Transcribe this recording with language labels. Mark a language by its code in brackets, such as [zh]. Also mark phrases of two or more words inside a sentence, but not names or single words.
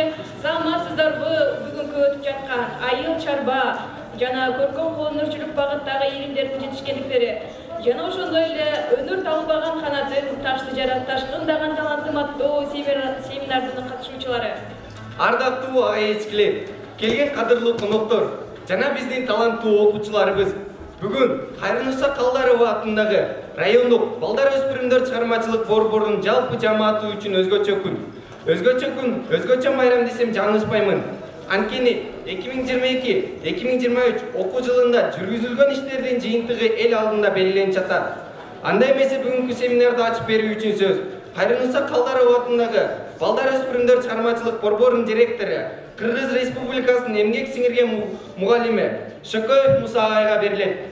[ky] Саламатсыздарбы бүгүнкү өтүп жаткан айыл чарба жана көркөм колөнөрчүлүк багыттагы илимдердин жетишкендиктери жана ошондой эле өнөр талбаган канатын ташты жарат ташкындаган талантым аттуу семинардын катышуучулары. Ардактуу ага-эчкилер, келген кадырлуу коноктор жана биздин таланттуу окуучуларыбыз бүгүн Кайрынуса Калдарова атындагы райондук балдар өспүрүмдөр чыгармачылык борборунун жалпы жамааты үчүн өзгөчө күн. Özgöчө күн, özgöчө bayram desem жаңылышпаймын. Анткени 2022-2023 окуу жылында жүргүзүлгөн иштердин жыйынтыгы эл алдында белгиленип жатат. Андай эмесе бүгүнкү семинарды ачып берүү үчүн сөз Кайрымса Калдаров атындагы Балдар өспүрүмдөр чыгармачылык борборунун директору, Кыргыз Республикасынын эмгек сиңирген мугалими Шөкөев Муса агайга берилет.